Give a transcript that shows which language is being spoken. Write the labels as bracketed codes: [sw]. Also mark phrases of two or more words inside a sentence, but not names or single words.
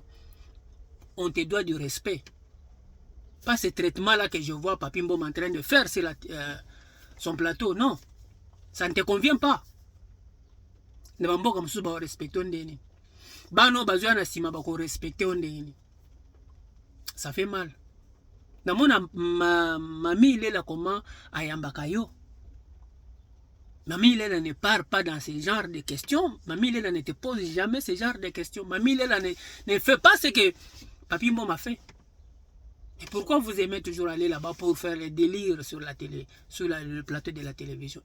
[fr] On te doit du respect. Pas ce traitement-là que je vois Papi Mboma en train de faire sur son plateau, non. Ça ne te convient pas. Ne va pas comme respecter ondeni. [ln] Bano bazwa na sima ba ko respecter ondeni. [fr] Ça fait mal. [ln] Na mona mami [fr] il est là comment [ln] ayambaka yo. [fr] Mamie Léla ne part pas dans ce genre de questions. Mamie Léla ne te pose jamais ce genre de questions. Mamie Léla ne fait pas ce que Papi Mboma fait. Et pourquoi vous aimez toujours aller là-bas pour faire les délires sur la télé, sur le plateau de la télévision?